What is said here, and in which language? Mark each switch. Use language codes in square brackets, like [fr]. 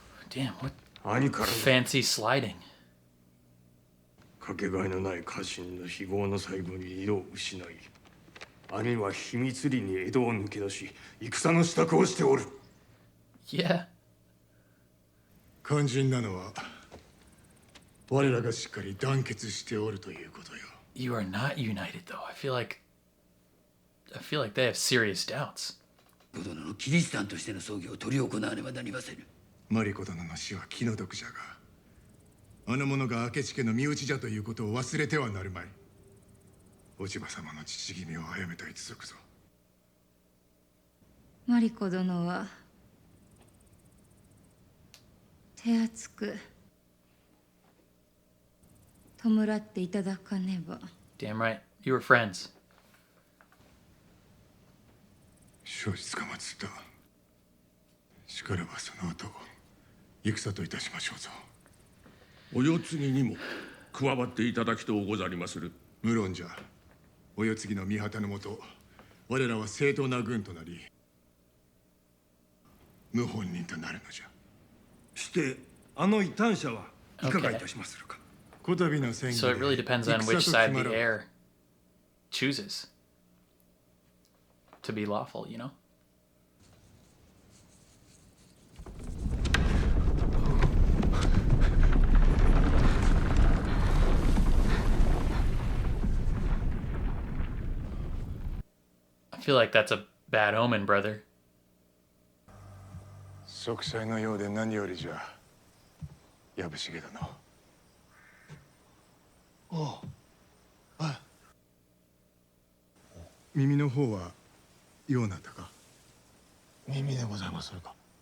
[en] Damn, what fancy sliding. [ja] かけがえのない家臣の非業の最後に色を失い、兄は秘密裏に江戸を抜け出し、戦の支度をしておる。 [en] Yeah. [ja] 肝心なのは、我らがしっかり団結しておるということよ。 [en] You are not united, though. I feel like they have serious doubts. [ja] のキリシタンとしての葬儀を執り行わねばなりませぬ。マリコ殿の死は気の毒じゃが、あの者が明智家の身内じゃということを忘れてはなるまい。落ち葉様の父君を殺めた一族ぞ。マリコ殿は手厚く弔っていただかねば。 [en] Damn right. You were friends. [ja] 承知つかまつった。しからばその後、戦といたしましょうぞ。お世継ぎにも加わっていただきとうござりまする。無論じゃ。お世継ぎの御旗のもと、我らは正当な軍となり、謀反人となるのじゃ。してあの異端者はいかがいたしまするか。こたびの戦議で [en] So it really depends on which side the heir chooses to be lawful, you know? feel like that's a bad omen, brother. [ja] 息災のようで何よりじゃ藪重殿。おう。あ。耳の方はようなったか。耳でございまするか。